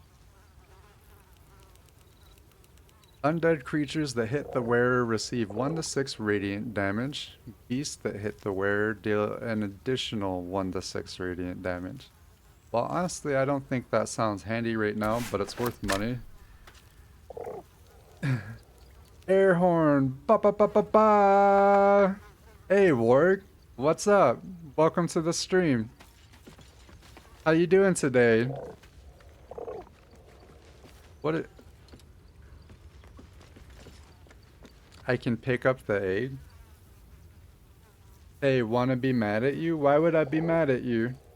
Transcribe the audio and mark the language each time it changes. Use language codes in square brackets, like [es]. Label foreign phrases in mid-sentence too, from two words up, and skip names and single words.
[en] Undead creatures that hit the wearer receive 1 to 6 radiant damage. Beasts that hit the wearer deal an additional 1 to 6 radiant damage. Well, honestly, I don't think that sounds handy right now, but it's worth money. Air horn! Ba ba ba ba ba! Hey, Warg. What's up? Welcome to the stream. How you doing today? I can pick up the egg? Hey, wanna be mad at you? Why would I be mad at you?